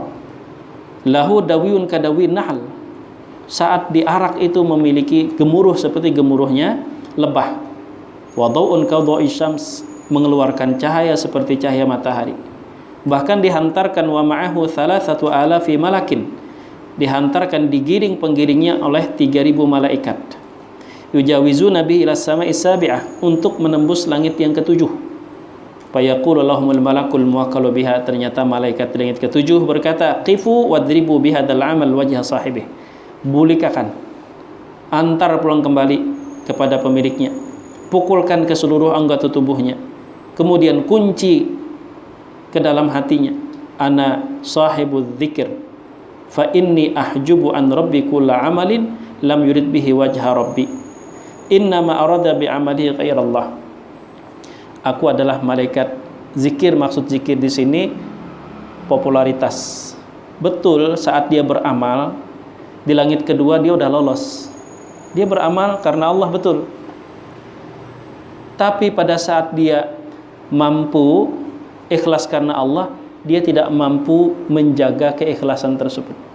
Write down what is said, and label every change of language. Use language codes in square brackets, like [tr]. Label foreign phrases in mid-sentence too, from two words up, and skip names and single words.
[ar] له دوي كدوي النحل. [id] Saat diarak itu memiliki gemuruh seperti gemuruhnya lebah. [ar] وضوء كضوء الشمس, [id] mengeluarkan cahaya seperti cahaya matahari. Bahkan dihantarkan [ar] ومعه 3,000 ملك, [id] dihantarkan digiring penggiringnya oleh 3.000 malaikat. [ar] يجاوزون به إلى السماء السابعة, [id] untuk menembus langit yang ketujuh. [ar] فيقول لهم الملك الموكل بها, [id] ternyata malaikat langit ketujuh berkata, [ar] قفوا واضربوا بهذا العمل وجه صاحبه, bulikakan, [id] antar pulang kembali kepada pemiliknya, pukulkan ke seluruh anggota tubuhnya, kemudian kunci ke dalam hatinya, [ar] أنا صاحب الذكر فإني أحجب عن ربي كل عمل لم يرد به وجه ربي إنما أراد بعمله غير الله. [id] Aku adalah malaikat zikir. Maksud zikir di sini popularitas. Betul, saat dia beramal di langit kedua dia udah lolos. Dia beramal karena Allah, betul. Tapi pada saat dia mampu ikhlas karena Allah, dia tidak mampu menjaga keikhlasan tersebut.